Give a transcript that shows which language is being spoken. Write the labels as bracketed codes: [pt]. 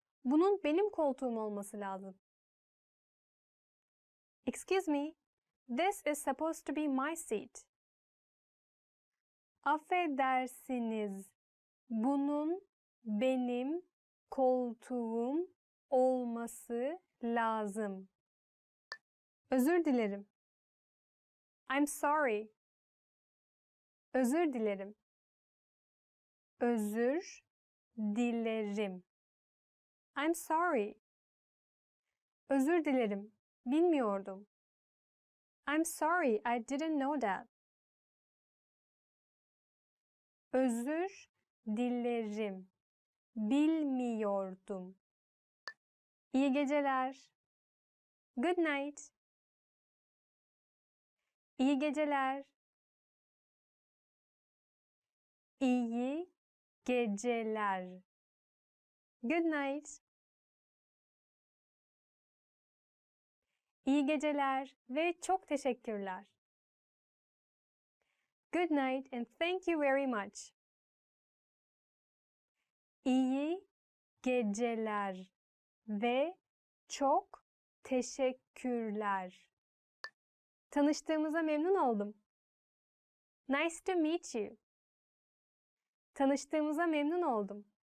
[tr] Bunun benim koltuğum olması lazım. [en] Excuse me. This is supposed to be my seat. [tr] Affedersiniz. Bunun benim koltuğum olması lazım. Özür dilerim. [en] I'm sorry. [tr] Özür dilerim. Özür dilerim. [en] I'm sorry. [tr] Özür dilerim. Bilmiyordum. [en] I'm sorry, I didn't know that. [tr] Özür dilerim. Bilmiyordum. İyi geceler. [en] Good night. [tr] İyi geceler. İyi geceler. [en] Good night. [tr] İyi geceler ve çok teşekkürler. [en] Good night and thank you very much. [tr] İyi geceler ve çok teşekkürler. Tanıştığımıza memnun oldum. [en] Nice to meet you. [tr] Tanıştığımıza memnun oldum.